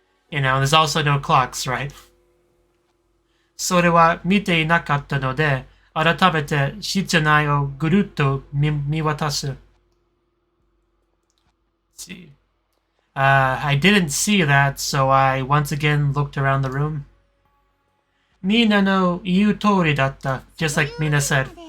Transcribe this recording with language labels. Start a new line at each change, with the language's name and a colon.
English: You know, there's also no clocks, right?
Japanese: それは見ていなかったので、改めて室内をぐるっと見渡す.
English: See. I didn't see that, so I once again looked around the room.
Japanese: みんなの言う通りだった,
English: just like Mina said.